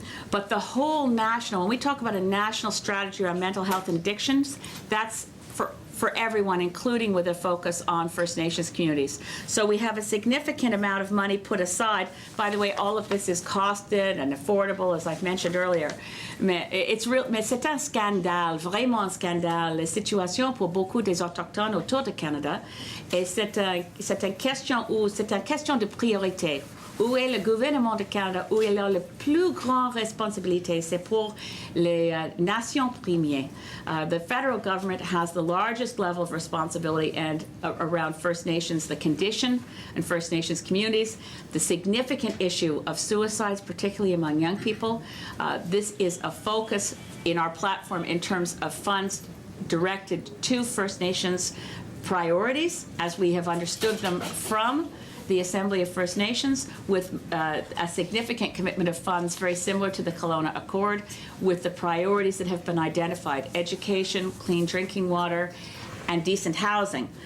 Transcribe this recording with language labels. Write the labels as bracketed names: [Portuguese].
[English] But the whole national, when we talk about a national strategy around mental health and addictions, that's for everyone, including with a focus on First Nations communities. So we have a significant amount of money put aside. By the way, all of this is costed and affordable, as I've mentioned earlier. [French] Mais c'est un scandale, vraiment un scandale, la situation pour beaucoup des Autochtones autour du Canada. Et c'est une question de priorité. Où est le gouvernement du Canada, où il a la plus grande responsabilité, c'est pour les nations premières. [English] The federal government has the largest level of responsibility and around First Nations, the condition in First Nations communities, the significant issue of suicides, particularly among young people. This is a focus in our platform in terms of funds directed to First Nations priorities, as we have understood them from the Assembly of First Nations, with a significant commitment of funds very similar to the Kelowna Accord, with the priorities that have been identified: education, clean drinking water, and decent housing.